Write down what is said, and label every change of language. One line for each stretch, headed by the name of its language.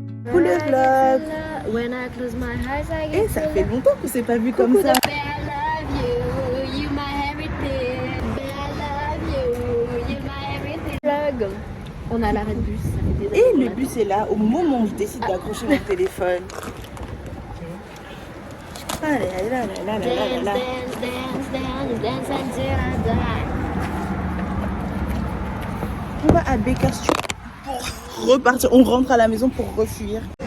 French: Pour le vlog.
English: When I close my eyes, I
French: Et ça fait longtemps qu'on s'est pas vu comme ça.
English: I love you, you my everything. I love you, you my everything.
French: Vlog. On a l'arrêt de bus. Ça fait des Et années le qu'on bus est là au moment où je décide d'accrocher mon téléphone. Allez, là.
English: Dance, dance until I die.
French: On va à Baker Street pour repartir. On rentre à la maison pour refuir.